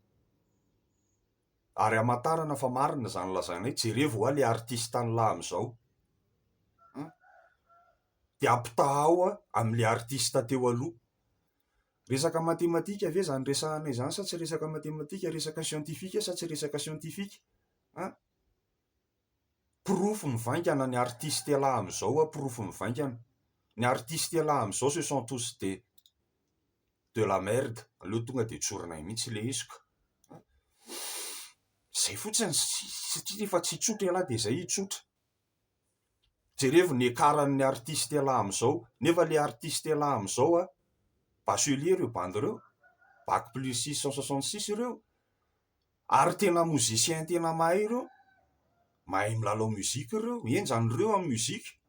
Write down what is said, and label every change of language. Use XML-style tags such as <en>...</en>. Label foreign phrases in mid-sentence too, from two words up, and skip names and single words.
<mg>Ary hamantarana fa marina zany lazainay, jereo le artista lahy amin'izao, dia ampitaha amin'ilay artista teo aloha. Resaka matematika ve zany resahanay zany, sa tsy resaka matematika? Resaka siantifika sa tsy resaka siantifika? Pirofo mivaingana ny artiste lahy amin'izao, pirofo mivaingana. Ny artiste lahy amin'izao</mg> <fr>ce sont tous de la merde.</fr> <mg>Aleo tonga dia tsorinay mihitsy le izy. Zay fotsiny, satria rehefa tsy tsotra alahy dia zay tsotra. Jereo ny ekaran'ny artiste lahy amin'izao, nefa le artiste lahy amin'izao bachelier ireo bandy ireo,</mg> <fr>bac plus 666</fr> <mg>ireo, ary tena musicien tena mahay ireo, mahay milalao muzika ireo, enjany ireo amin'ny muzika.</mg>